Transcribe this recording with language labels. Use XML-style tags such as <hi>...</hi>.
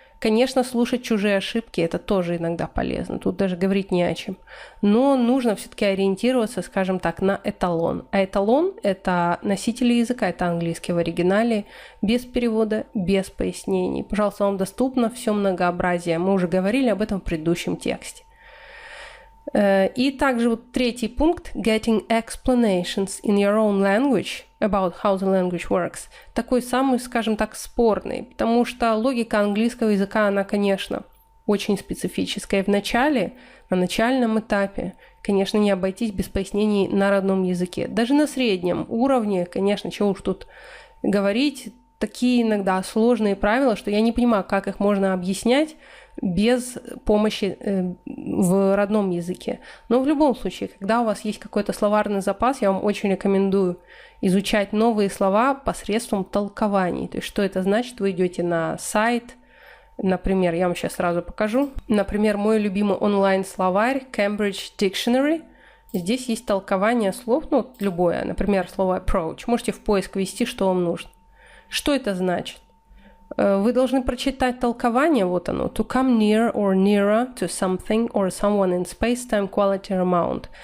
<ru>Конечно, слушать чужие ошибки – это тоже иногда полезно, тут даже говорить не о чем. Но нужно все-таки ориентироваться, скажем так, на эталон. А эталон – это носители языка, это английский в оригинале, без перевода, без пояснений. Пожалуйста, вам доступно все многообразие. Мы уже говорили об этом в предыдущем тексте. И также вот третий пункт</ru> <en>– getting explanations in your own language about how the language works.</en> <ru>Такой самый, скажем так, спорный, потому что логика английского языка, она, конечно, очень специфическая. На начальном этапе, конечно, не обойтись без пояснений на родном языке. Даже на среднем уровне, конечно, чего уж тут говорить, такие иногда сложные правила, что я не понимаю, как их можно объяснять без помощи в родном языке. Но в любом случае, когда у вас есть какой-то словарный запас, я вам очень рекомендую изучать новые слова посредством толкований. То есть, что это значит? Вы идете на сайт, например, я вам сейчас сразу покажу. Например, мой любимый онлайн-словарь Cambridge Dictionary. Здесь есть толкование слов, любое, например, слово approach. Можете в поиск ввести, что вам нужно. Что это значит? Вы должны прочитать толкование, вот оно,</ru> <en>to come near or nearer to something or someone in space-time quality or amount.</en>